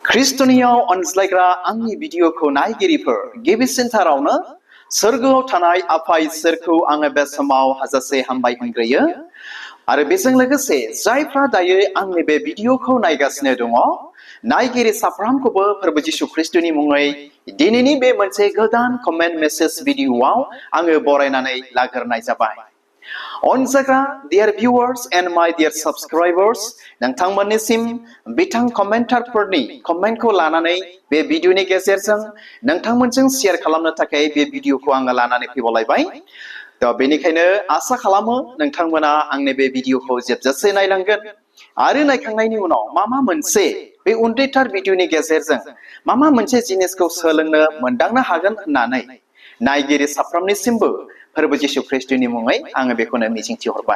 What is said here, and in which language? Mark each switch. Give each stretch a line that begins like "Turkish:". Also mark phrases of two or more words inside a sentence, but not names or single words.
Bodo: ख्रिस्टनियाव अनज्लायग्रा आंनि भिडिअखौ नायगिरिफोर गिबिसिनथारावनो सोरगोआव थानाय आफा इसोरखौ आङो बे समाव हाजासे हामबाय होनग्रोयो आरो बेजों लोगोसे जायफ्रा दायो आंनि बे भिडिअखौ नायगासिनो दङ नायगिरि साफ्रोमखौबो फोरबो जिशु ख्रिस्टनि मुङै दिनैनि बे मोनसे गोदान कमेन्ट मेसेज भिडिअआव आङो बरायनानै लाग्रोनाय जाबाय। अनजाग्रा
English: dear viewers and my dear subscribers
Bodo: नोंथांमोननिसिम बिथां कमेन्टारफोरनि कमेन्टखौ लानानै बे भिडिअनि गेजेरजों नोंथांमोनजों शेयार खालामनो थाखाय बे भिडिअखौ आङो लानानै फैबावलायबाय। बेनिखायनो आसा खालामो नोंथांमोना आंनि बे भिडिअखौ जोबजासे नायलांगोन आरो नायखांनायनि उनाव मा मोनसे बे उन्दैथार भिडिअनि गेजेरजों मा मोनसे जिनिसखौ सोलोंनो मोनदांनो हागोन होननानै नायगिरि साफ्रोमनिसिमबो फोरबो जिशु ख्रिस्टनि मुङै आङो बेखौनो मिजिंथिहरबाय।